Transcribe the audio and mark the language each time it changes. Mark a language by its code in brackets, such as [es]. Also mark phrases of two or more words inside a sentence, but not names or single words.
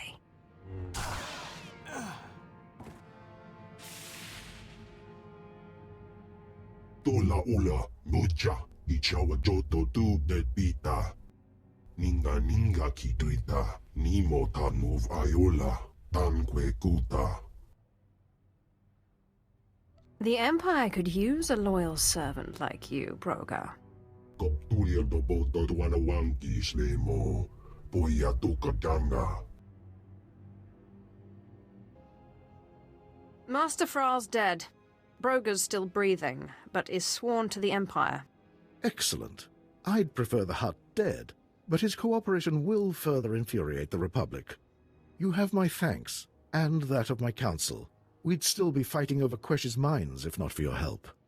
[en] Tola ula, nocha, ichawa joto tu de pita. Ninga kituita, nimo tanmov ayola, tanque kuta. The Empire could use a loyal servant like you, Broga. Koptulia do boto tuana wanki slemo. Poya tukadanga. Master Fra's dead. Broga's still breathing, but is sworn to the Empire. Excellent. I'd prefer the Hutt dead, but his cooperation will further infuriate the Republic. You have my thanks, and that of my council. We'd still be fighting over Quesh's mines if not for your help.